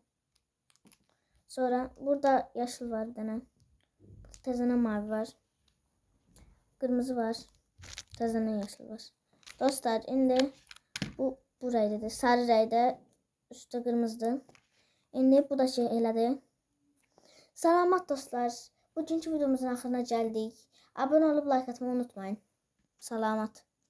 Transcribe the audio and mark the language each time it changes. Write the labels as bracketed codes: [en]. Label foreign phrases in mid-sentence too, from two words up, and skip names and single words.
[az] Sonra burada yaşıl var bir tane. Tezene mavi var. Kırmızı var. Tezene yaşıl var. Dostlar şimdi bu rəydə. Sarı rəydə. Üstü kırmızıdır. Şimdi bu da şey elədi. Salamat dostlar. Bugünkü videomuzun axırına gəldik. [tr] Abone olup like atmayı unutmayın. [az] Salamat.